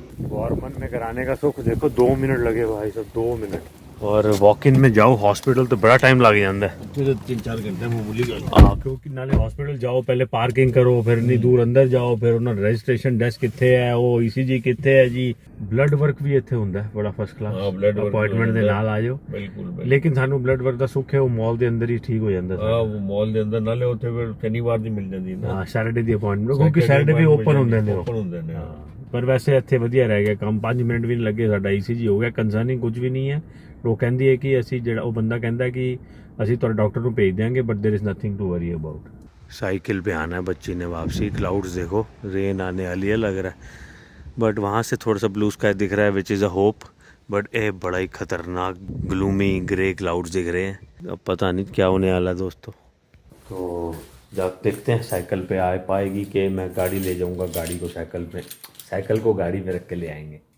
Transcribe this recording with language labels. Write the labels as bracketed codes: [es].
[hi] Government में कराने का सुख देखो, 2 मिनट लगे भाई साहब, 2 मिनट। और वॉक इन में जाओ हॉस्पिटल तो बड़ा टाइम लग जाता है, 3-4 घंटे में भूल गया। हाँ, क्योंकि नाले हॉस्पिटल जाओ पहले पार्किंग करो, फिर इतनी दूर अंदर जाओ, फिर उन्होंने रजिस्ट्रेशन डेस्क कितने है, वो ईसीजी कितने है जी। ब्लड वर्क भी [pa] ਇੱਥੇ ਹੁੰਦਾ ਹੈ ਬੜਾ ਫਸਟ ਕਲਾਸ, ਅਪਾਇੰਟਮੈਂਟ ਦੇ ਨਾਲ ਆ ਜਾਓ। ਬਿਲਕੁਲ ਲੇਕਿਨ ਸਾਨੂੰ ਬਲੱਡ ਵਰਕ ਦਾ ਸੁੱਖ ਹੈ, ਉਹ ਮਾਲ ਦੇ ਅੰਦਰ ਹੀ ਠੀਕ ਹੋ ਜਾਂਦਾ ਹਾਂ, ਉਹ ਮਾਲ ਦੇ ਅੰਦਰ, ਨਾਲੇ ਉੱਥੇ ਫਿਰ ਸ਼ਨੀਵਾਰ ਦੀ ਮਿਲ ਜਾਂਦੀ ਨਾ। ਹਾਂ, ਸੈਟਰਡੇ ਦੀ ਅਪਾਇੰਟਮੈਂਟ, ਕਿਉਂਕਿ ਸੈਟਰਡੇ ਵੀ ਓਪਨ ਹੁੰਦੇ ਨੇ ਓਪਨ ਹੁੰਦੇ ਨੇ। ਪਰ ਵੈਸੇ ਇੱਥੇ ਵਧੀਆ ਰਹਿ ਗਿਆ ਕੰਮ, 5 ਮਿੰਟ ਵੀ ਨਹੀਂ ਲੱਗੇ, ਸਾਡਾ ਈਸੀਜੀ ਹੋ ਗਿਆ। ਕੰਸਰਨਿੰਗ ਕੁਝ ਵੀ ਨਹੀਂ ਹੈ। ਉਹ ਕਹਿੰਦੀ ਹੈ ਕਿ ਅਸੀਂ ਜਿਹੜਾ, ਉਹ ਬੰਦਾ ਕਹਿੰਦਾ ਕਿ ਅਸੀਂ ਤੁਹਾਡੇ [hi] डॉक्टर को भेज देंगे, but there is nothing to worry about. Cycle पे आना है बच्ची ने वापसी। क्लाउड्स देखो, रेन आने वाली है लग रहा है, बट वहाँ से थोड़ा सा ब्लू स्काई दिख रहा है, [en] Which is a hope. [hi] But ये बड़ा ही खतरनाक ग्लूमी ग्रे क्लाउड्स दिख रहे हैं, अब पता नहीं क्या होने वाला दोस्तों। तो जब देखते हैं साइकिल पे आ पाएगी कि मैं गाड़ी ले जाऊँगा, गाड़ी को साइकिल पे, साइकिल को गाड़ी में रख के ले आएंगे।